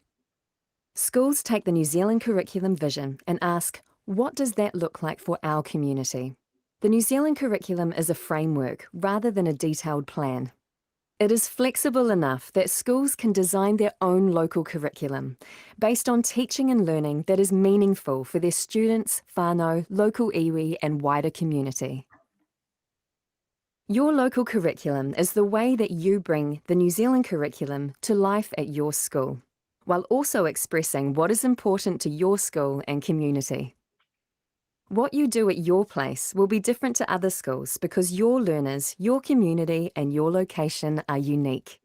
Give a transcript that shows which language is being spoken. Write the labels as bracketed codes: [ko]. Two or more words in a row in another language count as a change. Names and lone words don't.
[en] Schools take the New Zealand curriculum vision and ask, what does that look like for our community? The New Zealand curriculum is a framework rather than a detailed plan. It is flexible enough that schools can design their own local curriculum based on teaching and learning that is meaningful for their students, whānau, local iwi and wider community. Your local curriculum is the way that you bring the New Zealand curriculum to life at your school, while also expressing what is important to your school and community. What you do at your place will be different to other schools because your learners, your community, and your location are unique.